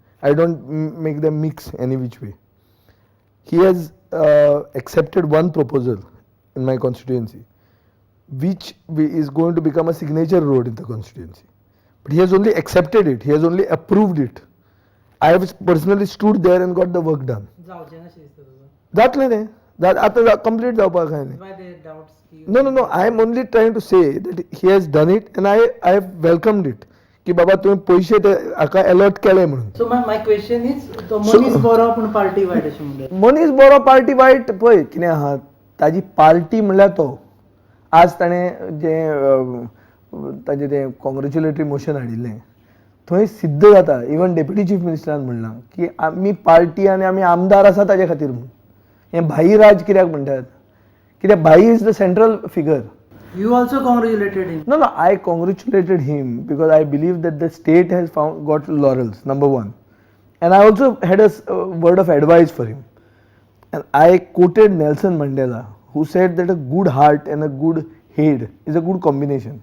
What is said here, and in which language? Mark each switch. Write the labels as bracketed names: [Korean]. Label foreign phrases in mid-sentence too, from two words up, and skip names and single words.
[English] I don't make them mix any which way. He has accepted one proposal in my constituency, which is going to become a signature road in the constituency. But he has only accepted it, he has only approved it. I have personally stood there and got the work done. [Konkani] जातलें तें, आतां complete जावपाक काय नाही. [English] No, I am only trying to say that he has done it and I have welcomed it. [Konkani] की बाबा तुम्ही पैसे ते हाका अलॉट केले म्हणून. [English] So my question is, [Konkani] तो मनीस बरो पण पार्टी वायट अशें म्हणलें. मनीस बरो पार्टी वायट पळय कितें आहा, ताजी पार्टी म्हणल्यार तो आज ताणें ताजें तें [English] congratulatory motion [Konkani] हाडिल्लें थंय सिद्ध जाता. [English] even Deputy Chief [Konkani] मिनिस्टरान म्हणलां की आमी पार्टी आनी आमी आमदार आसा ताजे खातीर म्हणून. हें भाई राज कित्याक म्हणटात, कित्याक भाई [English] is the central figure. You also congratulated him. No, I congratulated him because I believe that the state has got laurels, number one. And I also had a word of advice for him. And I quoted Nelson Mandela, who said that a good heart and a good head is a good combination.